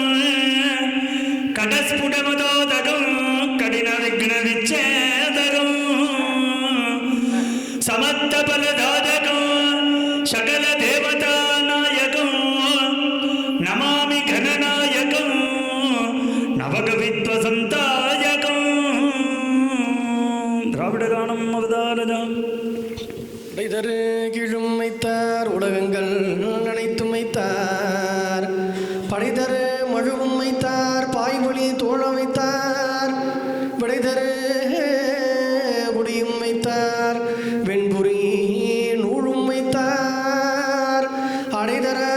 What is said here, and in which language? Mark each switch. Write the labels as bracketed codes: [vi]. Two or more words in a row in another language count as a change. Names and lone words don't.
[sa] कटस्फुटमदोदकं कठिनविघ्नविच्छेदकं समस्तफलदायकं सकलदेवतानायकं नमामि गणनायकं नवकवित्वसन्तायकं द्राविडगानम् अवतारजाम् [ta] இடைதரு கீழும் வைத்தார் உலகங்கள் அனைத்தும் வைத்தார் படைதரு மழுவும் வைத்தார் பாய்மொழி தோழம் வைத்தார் விடைதரு முடியும் வைத்தார் வெண்புரி நூழும் வைத்தார் அடைதர